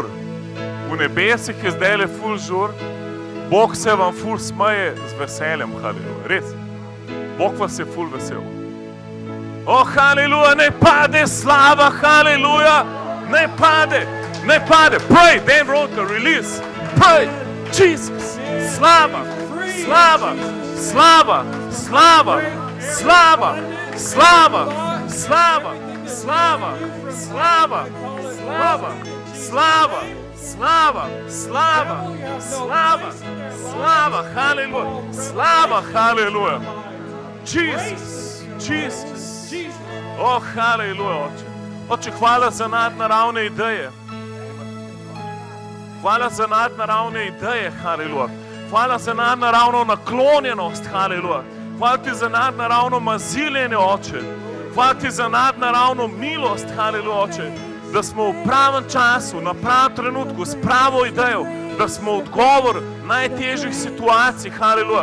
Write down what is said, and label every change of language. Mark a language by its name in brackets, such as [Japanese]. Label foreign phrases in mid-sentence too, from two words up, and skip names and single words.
[Slovenian] V nebesih je zdajle ful žur. Bog se vam ful smeje z veseljem, haleluja. Res. Bog vas je ful vesel. O, haleluja, ne pade slava, haleluja. Ne pade. [English] Pray, Dan Roker, release. Pray, Jesus. [Slovenian] Slava. Slava. Slava. Slava. Slava. Slava. Slava, slava, slava, slava, slava, slava, slava, slava, slava, haleluja, slava, haleluja. Jesus, Jesus. O, haleluja, Oče. Oče, hvala za nadnaravne ideje. Hvala za nadnaravne ideje, haleluja. Hvala za nadnaravno naklonjenost, haleluja. Hvala ti za nadnaravno maziljenje, Oče. Hvala ti za nadnaravno milost, haleluja, Oče, da smo v pravem času, na pravem trenutku, s pravo idejo, da smo odgovor najtežjih situacij, haleluja.